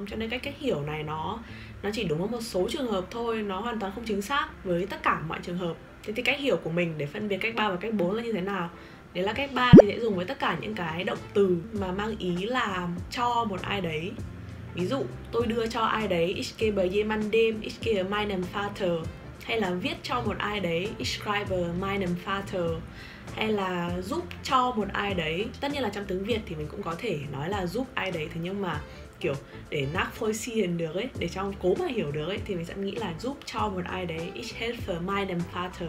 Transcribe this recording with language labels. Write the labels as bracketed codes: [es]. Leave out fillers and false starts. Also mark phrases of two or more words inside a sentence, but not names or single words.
[vi] Cho nên cách hiểu này nó chỉ đúng ở một số trường hợp thôi, nó hoàn toàn không chính xác với tất cả mọi trường hợp. Thế thì cách hiểu của mình để phân biệt cách 3 và cách 4 là như thế nào? Đấy là cách 3 thì sẽ dùng với tất cả những cái động từ mà mang ý là cho một ai đấy. Ví dụ, tôi đưa cho ai đấy [de] Ich gebe jemandem, ich gebe meinem Vater. [vi] Hay là viết cho một ai đấy [de] Ich schreibe meinem Vater. [vi] Hay là giúp cho một ai đấy. Tất nhiên là trong tiếng Việt thì mình cũng có thể nói là giúp ai đấy. Thế nhưng mà kiểu để nachvollziehen được ấy, để cho cố mà hiểu được ấy, thì mình sẽ nghĩ là giúp cho một ai đấy [de] Ich helfe meinem Vater.